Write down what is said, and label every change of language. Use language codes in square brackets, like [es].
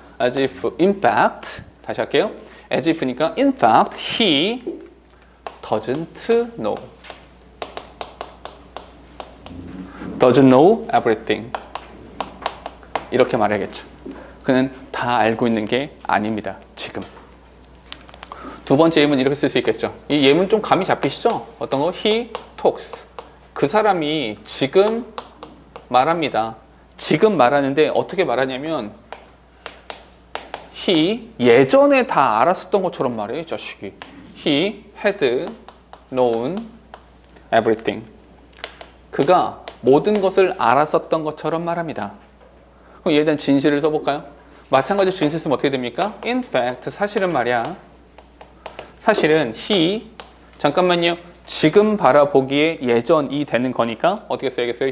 [en] as if, in fact, [ko] 다시 할게요. [en] as if니까 in fact, he doesn't know. doesn't know everything. [ko] 이렇게 말해야겠죠. 그는 다 알고 있는 게 아닙니다. 지금. 두 번째 예문 이렇게 쓸 수 있겠죠. 이 예문 좀 감이 잡히시죠? 어떤 거? [en] He talks. [ko] 그 사람이 지금 말합니다. 지금 말하는데 어떻게 말하냐면 he 예전에 다 알았었던 것처럼 말해요. 이 자식이. [en] He had known everything. 그가 [ko] 모든 것을 알았었던 것처럼 말합니다. 그럼 얘에 대한 진실을 써볼까요? 마찬가지로 진실 쓰면 어떻게 됩니까? In fact, 사실은 말이야. 사실은 he, 잠깐만요. 지금 바라보기에 예전이 되는 거니까 어떻게 써야겠어요?